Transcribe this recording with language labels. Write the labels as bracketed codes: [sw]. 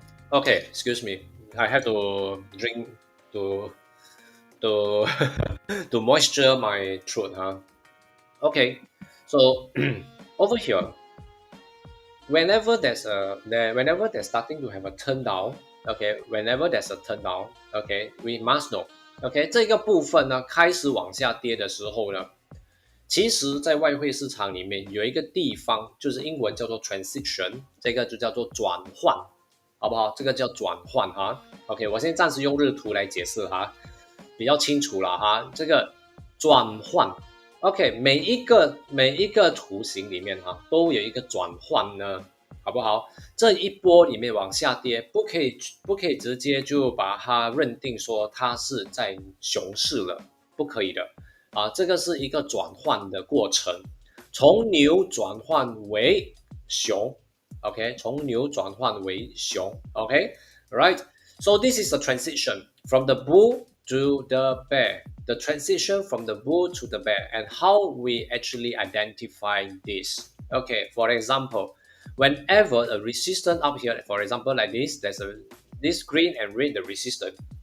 [en] OK，excuse me，I have to drink to to moisture my throat Okay, so over here, whenever there's starting to have a turn down, okay, whenever there's a turn down, okay, we must know, okay, [zh] 这个部分呢开始往下跌的时候呢，其实在外汇市场里面有一个地方，就是英文叫做 transition， 这个就叫做转换，好不好？这个叫转换哈。 OK， 我现在暂时用日图来解释哈，比较清楚了哈。这个转换。OK， 每一个图形里面都有一个转换呢，好不好？这一波里面往下跌，不可以直接就把它认定说它是在熊市了，不可以的啊，这个是一个转换的过程，从牛转换为熊 ，OK， 从牛转换为熊 ，OK，right？ [en] So this is a transition from the bull to the bear. The transition from the bull to the bear and how we actually identify this. Okay, for example, whenever a resistance up here, for example, like this, there's this green and red the resistance.